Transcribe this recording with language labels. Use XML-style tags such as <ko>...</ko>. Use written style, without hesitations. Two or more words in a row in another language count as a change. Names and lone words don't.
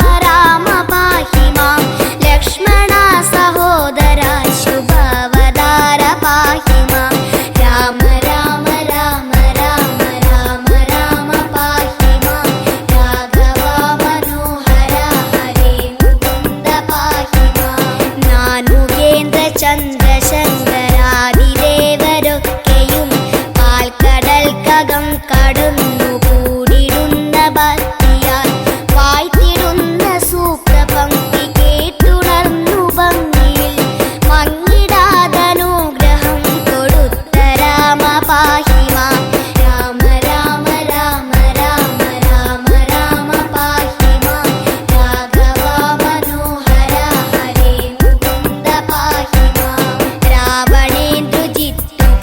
<sa>राम पाहि मां लक्ष्मण सहोदर शुभवतार पाहि मां राम राम राम राम राम राम पाहि मां राघव मनोहर हरे मुकुन्द पाहि मां नानुगेन्द्र</sa> <ml>ചന്ദ്രശങ്കരാദിദേവരൊക്കെയും പാൽക്കടൽ കകം കടന്നു കൂടിടുന്ന ഭക്തിയാൽ വായ്ത്തിടുന്ന സൂക്തപംക്തി കേട്ടുണർന്നു ഭംഗിയിൽ മങ്ങിടാതനുഗ്രഹം കൊടുത്ത</ml> <sa>राम पाहि मां राम राम राम राम राम राम पाहि मां राघव मनोहर हरे मुकुन्द पाहि मां रावणेन्दु जित्तु</sa>